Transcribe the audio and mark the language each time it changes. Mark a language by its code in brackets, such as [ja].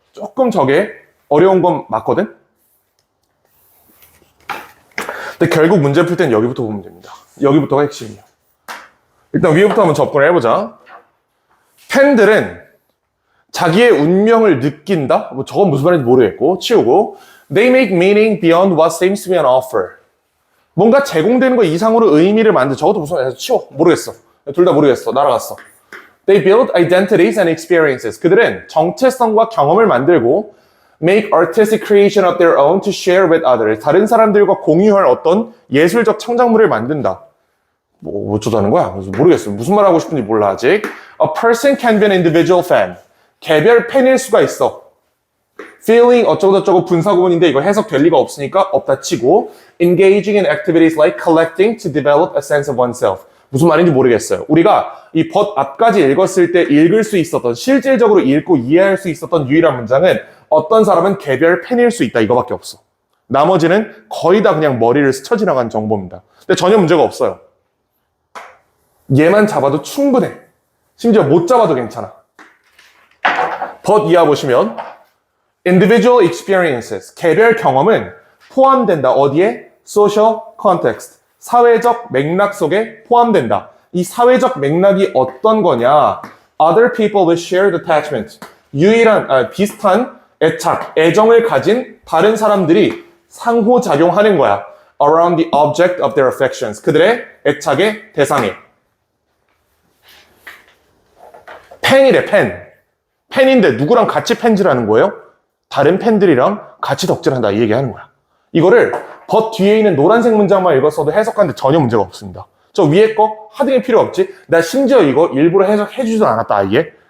[ko] 조금 저게 어려운 건 맞거든? 근데 결국 문제 풀 땐 여기부터 보면 됩니다. 여기부터가 핵심이에요. 일단 위에부터 한번 접근을 해보자. 팬들은 자기의 운명을 느낀다? 뭐 저건 무슨 말인지 모르겠고 치우고 [en] They make meaning beyond what seems to be an offer. [ko] 뭔가 제공되는 거 이상으로 의미를 만들. 저것도 무슨 말인지 치워. 모르겠어. 둘 다 모르겠어. 날아갔어. [en] They build identities and experiences. [ko] 그들은 정체성과 경험을 만들고 [en] make artistic creation of their own to share with others. [ko] 다른 사람들과 공유할 어떤 예술적 창작물을 만든다. 뭐 어쩌자는 거야? 그래서 모르겠어요. 무슨 말 하고 싶은지 몰라 아직. [en] A person can be an individual fan. [ko] 개별 팬일 수가 있어. [en] Feeling [ko] 어쩌고저쩌고 분사구문인데 이거 해석될 리가 없으니까 없다 치고 [en] engaging in activities like collecting to develop a sense of oneself. [ko] 무슨 말인지 모르겠어요. 우리가 이 but 앞까지 읽었을 때 읽을 수 있었던 실질적으로 읽고 이해할 수 있었던 유일한 문장은 어떤 사람은 개별 팬일 수 있다 이거밖에 없어. 나머지는 거의 다 그냥 머리를 스쳐 지나간 정보입니다. 근데 전혀 문제가 없어요. 얘만 잡아도 충분해. 심지어 못 잡아도 괜찮아. but 이하 보시면 [en] individual experiences, [ko] 개별 경험은 포함된다. 어디에? [en] social context, [ko] 사회적 맥락 속에 포함된다. 이 사회적 맥락이 어떤 거냐? [en] Other people with shared attachment, [ko] 비슷한 애착, 애정을 가진 다른 사람들이 상호작용하는 거야. [en] Around the object of their affections, [ko] 그들의 애착의 대상에. 팬이래, 팬. 팬인데 누구랑 같이 팬질하는 거예요? 다른 팬들이랑 같이 덕질한다 이 얘기하는 거야. 이거를 but 뒤에 있는 노란색 문장만 읽었어도 해석하는데 전혀 문제가 없습니다. 저 위에 거 하등이 필요 없지. 나 심지어 이거 일부러 해석해주지도 않았다 이게.